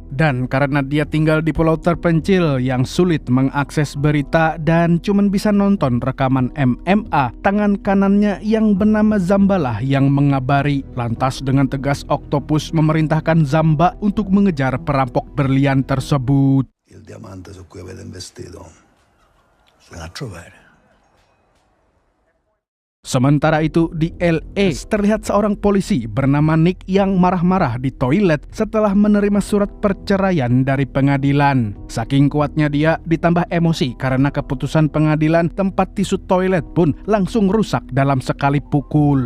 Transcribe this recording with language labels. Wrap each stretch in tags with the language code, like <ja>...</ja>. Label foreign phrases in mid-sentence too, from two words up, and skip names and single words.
<id>Dan karena dia tinggal di pulau terpencil yang sulit mengakses berita dan cuma bisa nonton rekaman MMA, tangan kanannya yang bernama Zambalah yang mengabari. Lantas dengan tegas Octopus memerintahkan Zamba untuk mengejar perampok berlian tersebut.</id> <it>Il diamante su cui avete investito. Lo trovare.</it> <id>Sementara itu di LA terlihat seorang polisi bernama Nick yang marah-marah di toilet setelah menerima surat perceraian dari pengadilan. Saking kuatnya dia ditambah emosi karena keputusan pengadilan, tempat tisu toilet pun langsung rusak dalam sekali pukul.</id>